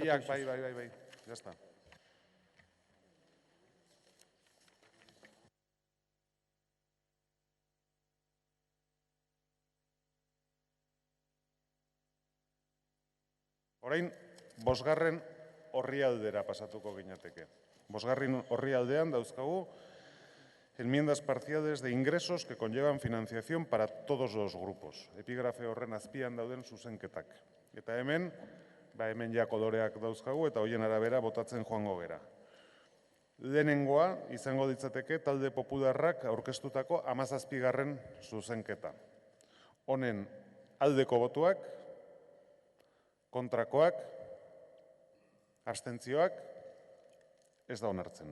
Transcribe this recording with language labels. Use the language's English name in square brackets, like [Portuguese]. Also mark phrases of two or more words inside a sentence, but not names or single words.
[Basque] Biak, bai, jazta. Orain, 5. orrialdera pasatuko ginateke. 5. orrialdean dauzkagu [Spanish] enmiendas parciales de ingresos que conllevan financiación para todos los grupos. [Basque] Epigrafe horren azpian dauden zuzenketak. Eta hemen ja koloreak dauzkagu eta hoien arabera botatzen joango gera. Lehenengoa izango ditzateke talde popularrak aurkeztutako 17. zuzenketa. Honen aldeko botuak, kontrakoak, abstentzioak, ez da onartzen.